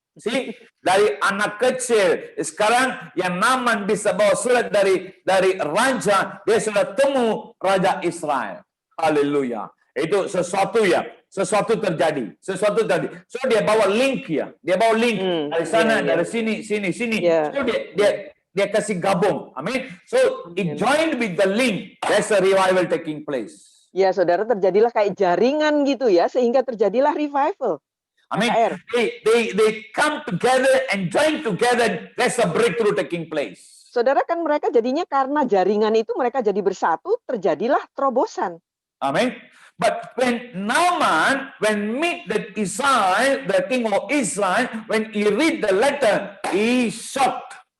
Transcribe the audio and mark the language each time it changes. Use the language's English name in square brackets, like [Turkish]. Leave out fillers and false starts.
[Indonesian] See, dari anak kecil, sekarang yang Naaman bisa bawa surat dari raja, dia sudah temu Raja Israel. Haleluya. Itu sesuatu terjadi. So dia bawa link ya. Dia bawa link dari sana, dari sini. Yeah. So dia kasih gabung. Amin. [English] So it joined with the link. There's a revival taking place. [Indonesian] Ya, saudara, terjadilah kayak jaringan gitu ya, sehingga terjadilah revival. Amin. KKR. [English] They come together and join together. There's a breakthrough taking place. [Indonesian] Saudara, kan mereka jadinya karena jaringan itu mereka jadi bersatu, terjadilah terobosan. [English] Amen. But when Naaman, meet the Israel, the king of Israel, when he read the letter, he shocked.